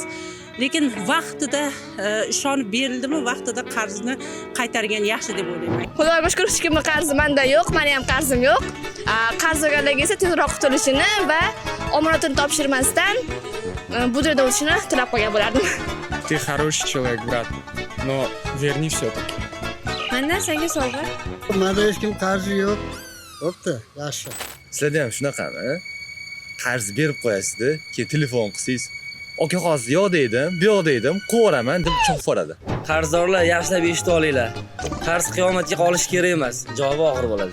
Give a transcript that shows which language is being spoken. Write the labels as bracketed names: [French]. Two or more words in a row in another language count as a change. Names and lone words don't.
[Uzbek] Lekin vaqtida ishonib berildimi, vaqtida qarzni qaytargan yaxshi deb o'ylayman. Xudoga shukr, hech kimning qarzi menda yo'q, meni ham qarzim yo'q. Qarz olganlarga esa tezroq qutulishini va omonatini topshirmasdan bu yerda o'tishini tilab qo'ygan bo'lardim. [Russian] Ты хороший человек, брат, но верни все-таки. [Uzbek] Mendan senga sovg'a. Menda hech kim qarzi yo'q. Bo'pti, yaxshi. Sizlarda ham shunaqami? Qarz berib qo'yasiz-da, keyin telefon qilsangiz, "Aka hozir yo'q deydim, bu yoq deydim, qo'raman" deb chopib yuboradi. Qarzdorlar yaxshilab eshitib olinglar. Qarz qiyomatga qolish kerak emas, javobi og'ir bo'ladi.